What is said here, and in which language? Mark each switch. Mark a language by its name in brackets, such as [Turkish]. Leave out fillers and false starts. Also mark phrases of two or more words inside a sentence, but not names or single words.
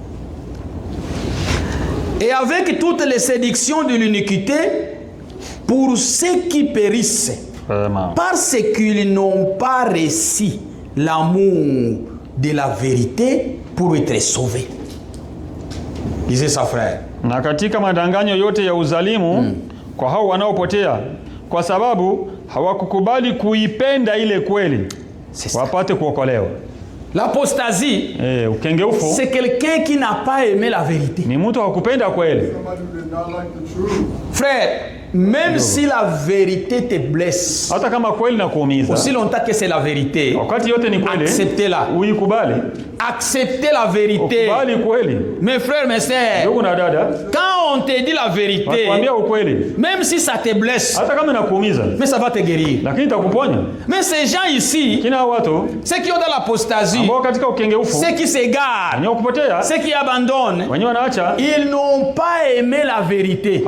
[French] Et avec toutes les séductions de l'iniquité, pour ceux qui périssent, parce qu'ils n'ont pas reçu l'amour de la vérité pour être sauvés. Lisez ça, frère. [Swahili] Na katika madanganyo yote ya uzalimu kwa hao wanaopotea kwa sababu hawakukubali kuipenda ile kweli wapate kuokolewa. [French] L'apostasie, c'est quelqu'un qui n'a pas aimé la vérité. [Swahili] Ni mtu hakupenda kweli. [French] Frère, même si la vérité te blesse, [Swahili] hata kama kweli nakuumiza, [French] aussi longtemps que c'est la vérité, [Swahili] wakati yote ni kweli, [French] acceptez-la. [Swahili] Uikubali. [French] Acceptez la vérité. [Swahili] Ukubali kweli. [French] Mes frères, mes sœurs, [Swahili] ndugu na dada, [French] quand on te dit la vérité, même si ça te blesse, mais ça va te guérir. Mais ces gens ici, ceux qui ont dans l'apostasie, ceux qui s'égarent, ceux qui abandonnent, ils n'ont pas aimé la vérité.